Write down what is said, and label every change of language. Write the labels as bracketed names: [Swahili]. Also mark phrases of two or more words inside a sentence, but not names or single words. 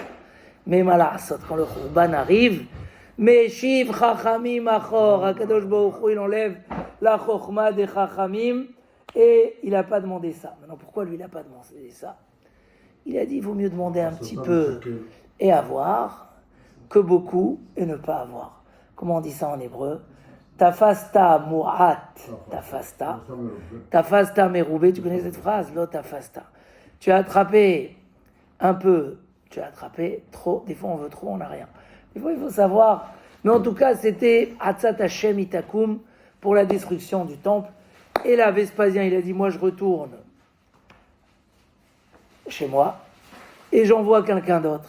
[French] Mais malasot, quand le Khurban arrive, [Hebrew] משיב חכמים אחור, הקדוש ברוך הוא, [French] il enlève la chokhma des Chachamim. Et il n'a pas demandé ça. Maintenant, pourquoi lui, il n'a pas demandé ça? Il a dit, il vaut mieux demander un petit peu et avoir que beaucoup et ne pas avoir. Comment on dit ça en hébreu? [Hebrew] תפסת מועט, תפסת מרובה. [French] Tu connais cette phrase? [Hebrew] לא תפסת. [French] Tu as attrapé un peu, tu as attrapé trop. Des fois, on veut trop, on n'a rien. Des fois, il faut savoir. Mais en tout cas, c'était [Hebrew] עצת השם היא תקום [French] pour la destruction du temple. Et là, Vespasien, il a dit, moi je retourne chez moi et j'envoie quelqu'un d'autre.